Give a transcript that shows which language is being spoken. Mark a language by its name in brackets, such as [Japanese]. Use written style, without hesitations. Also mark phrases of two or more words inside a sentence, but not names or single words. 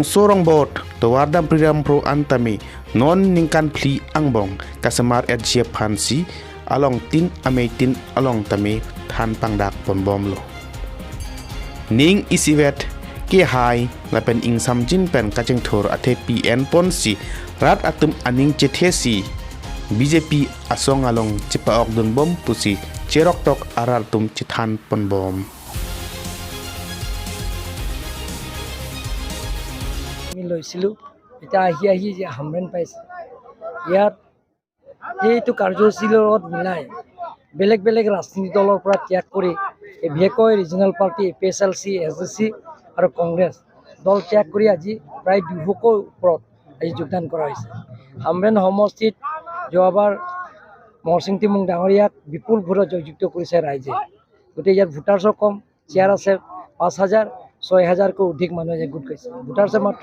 [Karbi] sorong bot to wardam priram pro antami non ningkan pli angbong kasamar et je phansi along tin ametin along tami than pangdak pon bomlo ning isivet ke hai lapen ing samjin pen kaching thur athe PN ponsi rat atum aning chethesi BJP asong along chipa okdun bom pusi cherok tok arar tum chithan pon bom [Assamese] লৈছিলোঁ এতিয়া আহি যে হামৰেন পাইছে ইয়াত এইটো কাৰ্যসূচীৰ লগত মিলাই বেলেগ বেলেগ ৰাজনীতি দলৰ পৰা ত্যাগ কৰি বিশেষকৈ ৰিজনেল পাৰ্টি APHLC SSC আৰু কংগ্ৰেছ দল ত্যাগ কৰি আজি প্ৰায় 200ৰ ওপৰত আজি যোগদান কৰা হৈছে হামৰেন সমষ্টিত যোৱাবাৰ মহৰসিং টিমুং ডাঙৰীয়াক বিপুল ভোটত জয়যুক্ত কৰিছে ৰাইজে গতিকে ইয়াত ভোটাৰ্ছৰ কম চেয়াৰ আছে 5,000 6,000কৈ অধিক মানুহে গোট খাইছে ভোটাৰ্ছে মাত্ৰ